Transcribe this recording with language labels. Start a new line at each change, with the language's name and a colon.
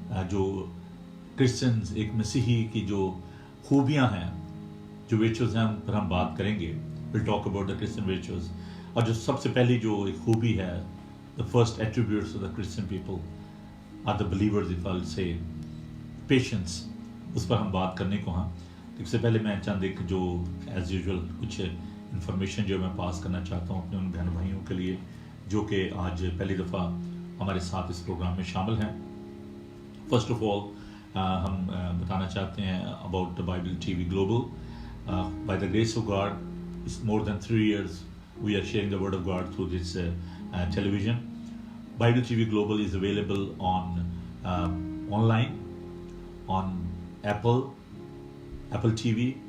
Hindi: जो क्रिश्चियंस, एक मसीही की जो खूबियां हैं, जो वर्चुअस हैं, उन पर हम बात करेंगे.
English: Will talk about the Christian virtuous.
Hindi: और जो सबसे पहली जो एक खूबी है,
English: the first attributes of the Christian people are the believers, if I'll say, patience.
Hindi: उस पर हम बात करने को हाँ. इससे पहले मैं चंद एक जो एज यूजुअल कुछ इन्फॉर्मेशन जो मैं पास करना चाहता हूँ अपने उन बहन भाइयों के लिए जो कि आज पहली दफ़ा हमारे साथ इस प्रोग्राम में शामिल हैं.
English: first of all
Hindi: हम बताना चाहते हैं
English: About the Bible TV Global. By the grace of God, it's more than 3 years we are sharing the word of God through this television. Bible TV Global is available on online, on Apple TV,